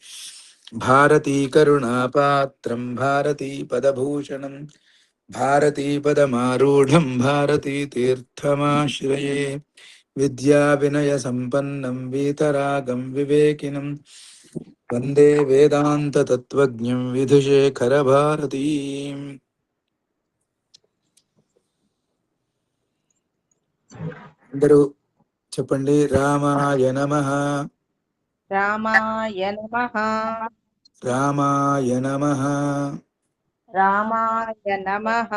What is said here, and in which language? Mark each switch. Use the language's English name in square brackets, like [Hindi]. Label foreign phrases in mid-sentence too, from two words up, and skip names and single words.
[Sanskrit] भारतीकरुणापात्रं भारतीपदभूषणं भारतीपदमारूढं भारतीतीर्थमाश्रये। विद्याविनयसम्पन्नं वीतरागं विवेकिनं वन्दे वेदान्ततत्त्वज्ञं विधुशेखरभारतीम्। [Telugu] అందరూ చెప్పండి. [Sanskrit] रामाय नमः. रामाय नमः. रामाय नमः. रामाय नमः.